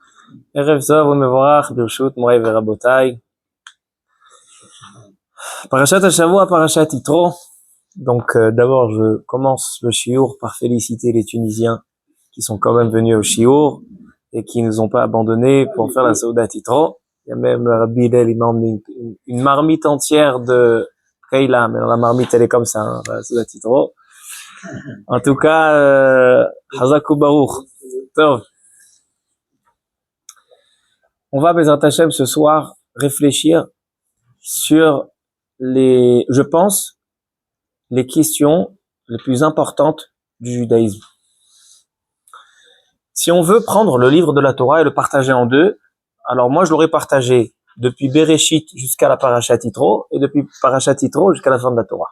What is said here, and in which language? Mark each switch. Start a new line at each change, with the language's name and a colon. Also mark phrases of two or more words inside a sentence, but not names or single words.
Hebrew: ערב טוב ומבורך ברשות מורי ורבותי. פרשת השבוע, פרשת יתרו.
French: Donc d'abord je commence le shiur par féliciter les Tunisiens qui sont quand même venus au shiur et qui nous ont pas abandonnés pour faire la
Hebrew: סעודת יתרו.
French: Il y a même Rabbi Hillel, il m'a emmené une marmite entière de Keila, mais la marmite elle est comme ça, hein, la
Hebrew: סעודת יתרו.
French: En tout cas,
Hebrew: חזק וברוך. טוב.
French: On va,
Hebrew: בעזרת השם,
French: ce soir, réfléchir sur je pense, les questions les plus importantes du judaïsme. Si on veut prendre le livre de la Torah et le partager en deux, alors moi je l'aurais partagé depuis Bereshit jusqu'à la
Hebrew: פרשת יתרו
French: et depuis
Hebrew: פרשת יתרו
French: jusqu'à la fin de la Torah.